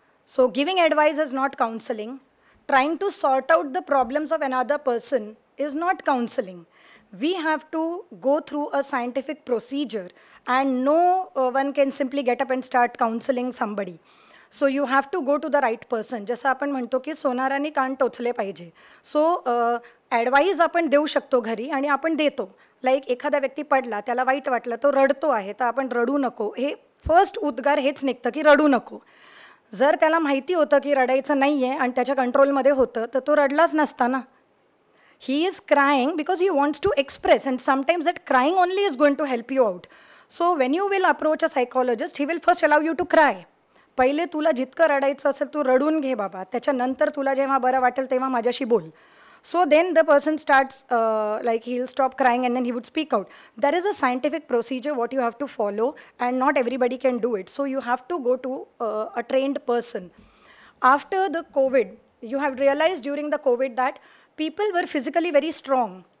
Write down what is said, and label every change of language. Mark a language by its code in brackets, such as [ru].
[en] So giving advice is not counseling. Trying to sort out the problems of another person is not counseling. We have to go through a scientific procedure, and no one can simply get up and start counseling somebody. So you have to go to the right person. [mr] जसं आपण म्हणतो की सोनाराने कान टोचले पाहिजे. So advice आपण देऊ शकतो घरी आणि आपण देतो. Like एखादा व्यक्ती पडला, त्याला वाईट वाटलं, तो रडतो आहे, तर आपण रडू नको. हे फर्स्ट उद्गार हेच निघतं की रडू नको. जर त्याला माहिती होतं की रडायचं नाही आहे आणि त्याच्या कंट्रोलमध्ये होतं, तर तो रडलाच नसता ना. [en] He is crying because he wants to express, and sometimes that crying only is going to help you out. So when you will approach a psychologist, he will first allow you to cry. [mr] पहिले तुला जितकं रडायचं असेल तू रडून घे बाबा, त्याच्यानंतर तुला जेव्हा बरं वाटेल तेव्हा माझ्याशी बोल. [en] So then the person starts, like he'll stop crying and then he would speak out. There is a scientific procedure what you have to follow, and not everybody can do it. So you have to go to a trained person. After the COVID, you have realized during the COVID that people were physically very strong.